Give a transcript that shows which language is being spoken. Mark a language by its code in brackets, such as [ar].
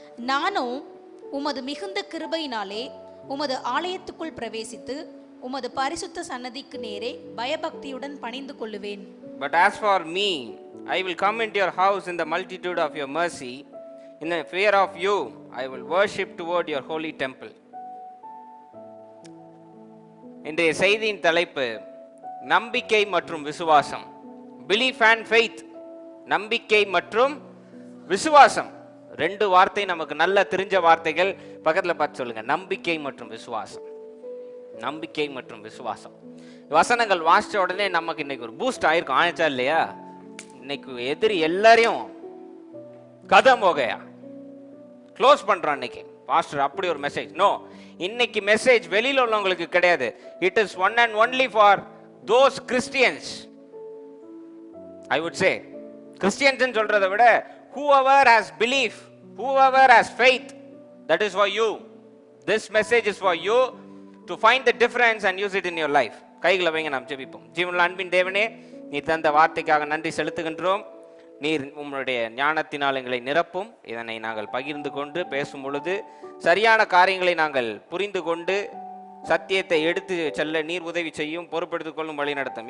[ta] நானோ உமது மிகுந்த கிருபையினாலே உமது ஆலயத்துக்குள் பிரவேசித்து உமது பரிசுத்த சன்னதிக்கு நேரே பயபக்தியுடன் பணிந்து கொள்ளுவேன். [en] But as for me, I will come into your house in the multitude of your mercy. In the fear of you, I will worship toward your holy temple. [ta] இன்றைய செய்தியின் தலைப்பு நம்பிக்கை மற்றும் விசுவாசம். [en] Belief and faith. [ta] நம்பிக்கை மற்றும் விசுவாசம். ரெண்டு வார்த்தை நமக்கு நல்ல தெரிஞ்ச வார்த்தைகள். பக்கத்துல பார்த்து சொல்லுங்க, நம்பிக்கை மற்றும் விசுவாசம். நம்பிக்கை மற்றும் விசுவாசம். வசனங்கள் வாசிச்ச உடனே நமக்கு இன்னைக்கு ஒரு பூஸ்ட் ஆயிருக்கும். ஆயிச்சா இல்லையா? இன்னைக்கு எதிரி எல்லாரையும் கதம் போகையா க்ளோஸ் பண்றான். இன்னைக்கு பாஸ்டர் அப்படி ஒரு மெசேஜ். நோ, இன்னைக்கு மெசேஜ் வெளியில உள்ளவங்களுக்கு கிடையாது. [en] It is one and only for those Christians. I would say Christians [ta] சொல்றதை விட [en] whoever has belief, whoever has faith, that is for you. This message is for you to find the difference and use it in your life. [ta] கைகளை வைங்க, நாம் ஜெபிப்போம். ஜீவனுள்ள அன்பின் தேவனே, நீ தந்த வார்த்தைக்காக நன்றி செலுத்துகின்றோம். நீர் உம்முடைய ஞானத்தினால் எங்களை நிரப்பும். இதனை நாங்கள் பகிர்ந்து கொண்டு பேசும் பொழுது சரியான காரியங்களை நாங்கள் புரிந்து கொண்டு சத்தியத்தை எடுத்து செல்ல நீர் உதவி செய்யும், பொறுப்பெடுத்துக் கொள்ளும், வழி நடத்தும்.